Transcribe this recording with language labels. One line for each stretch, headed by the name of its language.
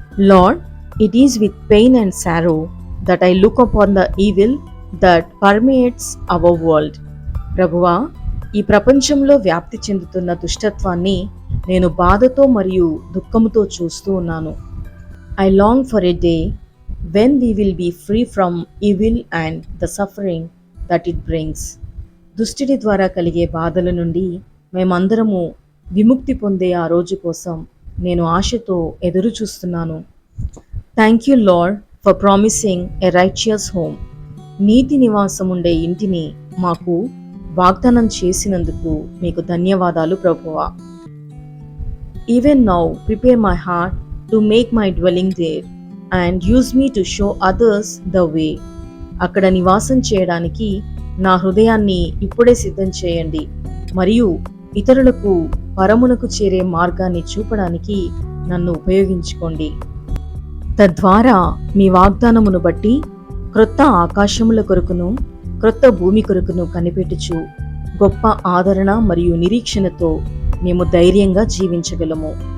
English: Lord, it is with pain and sorrow that I look upon the evil that permeates our world.
Telugu: ప్రభువా, ఈ ప్రపంచంలో వ్యాప్తి చెందుతున్న దుష్టత్వాన్ని నేను బాధతో మరియు దుఃఖముతో చూస్తూ ఉన్నాను.
English: I long for a day when we will be free from evil and the suffering that it brings.
Telugu: దుష్టుడి ద్వారా కలిగే బాధల నుండి మేమందరము విముక్తి పొందే ఆ రోజు కోసం నేను ఆశతో ఎదురు చూస్తున్నాను.
English: Thank you Lord for promising a righteous home.
Telugu: నీతి నివాసం ఉండే ఇంటిని మాకు వాగ్దానం చేసినందుకు మీకు ధన్యవాదాలు ప్రభువా.
English: Even now prepare my heart to make my dwelling there and use me to show others the way.
Telugu: అక్కడ నివాసం చేయడానికి నా హృదయాన్ని ఇప్పుడే సిద్ధం చేయండి మరియు ఇతరులకు పరమునకు చేరే మార్గాన్ని చూపడానికి నన్ను ఉపయోగించుకోండి. తద్వారా మీ వాగ్దానమును బట్టి క్రొత్త ఆకాశముల కొరకును క్రొత్త భూమి కొరకును కనిపెట్టుచు గొప్ప ఆదరణ మరియు నిరీక్షణతో మేము ధైర్యంగా జీవించగలము.